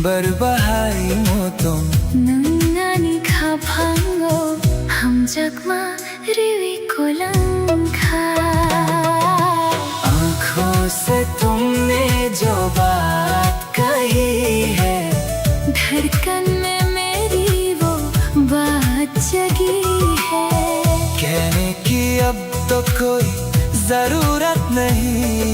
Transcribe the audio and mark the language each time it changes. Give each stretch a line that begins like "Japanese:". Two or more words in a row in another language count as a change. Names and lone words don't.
Kok Borok: bahay mo tong Nangani ka pango Hamjak ma riwi ko lang ka
Hindi: आँखों से तुमने जो बात कही है धड़कन में मेरी वो बात जगी है कहने की अब तो कोई जरूरत नहीं